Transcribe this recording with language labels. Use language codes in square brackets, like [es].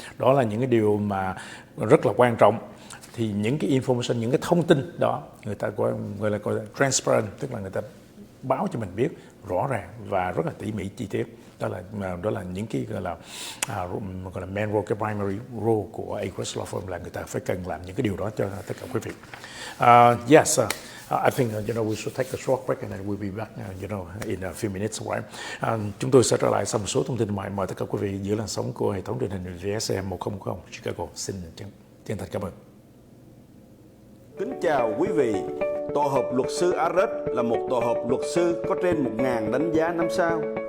[vi] Đó là những cái điều mà rất là quan trọng. Thì những cái information, những cái thông tin đó người ta gọi là transparent, tức là người ta báo cho mình biết rõ ràng và rất là tỉ mỉ chi tiết. Đó là những cái gọi là [en] main role, [vi] cái [en] primary role [vi] của Agruss Law Firm, là người ta phải cần làm những cái điều đó cho tất cả quý vị. [en] Yes, I think we should take a short break and then we'll be back in a few minutes, right? [vi] Chúng tôi sẽ trở lại sau một số thông tin mời tất cả quý vị giữ làn sóng của hệ thống truyền hình Vsam1040 Chicago. Xin chân thành cảm ơn. Kính chào quý vị. Tổ hợp luật sư Agruss là một tổ hợp luật sư có trên 1.000 đánh giá 5 sao.